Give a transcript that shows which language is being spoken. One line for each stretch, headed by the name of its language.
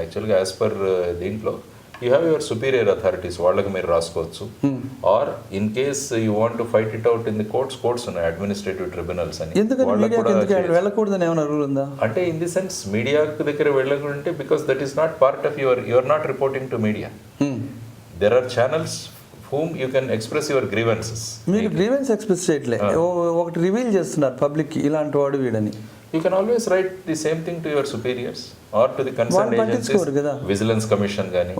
English: యాక్చువల్గా as per దీంట్లో you have your superior authorities,
Telugu: వాళ్ళకి మీరు రాసుకోవచ్చు.
English: Or in case you want to fight it out in the courts ఉన్నాయి, administrative tribunals అని.
Telugu: వెళ్ళకూడదని ఏమైనా రూల్ ఉందా?
English: అంటే in the sense
Telugu: మీడియా దగ్గర వెళ్ళకుంటే
English: Because that is not part of your not reporting to media. There are channels whom you can express your grievances.
Telugu: మీరు grievance express చేయట్లే, ఒకటి రివీల్ చేస్తున్నారు పబ్లిక్ ఇలాంటి వాడు వీడని.
English: You can always write the same thing to your superiors or to the concerned agencies, vigilance commission గాని,